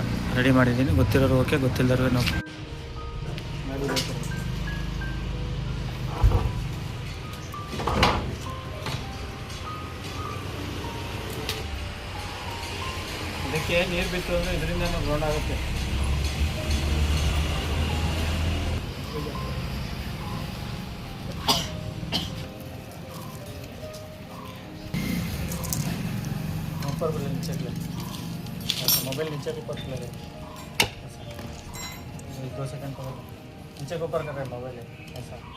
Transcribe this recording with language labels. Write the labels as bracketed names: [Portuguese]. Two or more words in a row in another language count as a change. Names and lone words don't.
[Kannada] ರೆಡಿ ಮಾಡಿದ್ದೀನಿ. ಗೊತ್ತಿರೋರು ಓಕೆ, ಗೊತ್ತಿಲ್ಲದವ್ರಿಗೆ ನಾವು ಇದಕ್ಕೆ ನೀರು ಬಿತ್ತು ಅಂದರೆ ಇದರಿಂದ ಗ್ರೌಂಡ್ ಆಗುತ್ತೆ. [Hindi] ऊपर बोले नीचे के ऐसा मोबाइल नीचे के ऊपर खुला है. 2 सेकंड को नीचे के ऊपर कर रहे हैं मोबाइल ऐसा.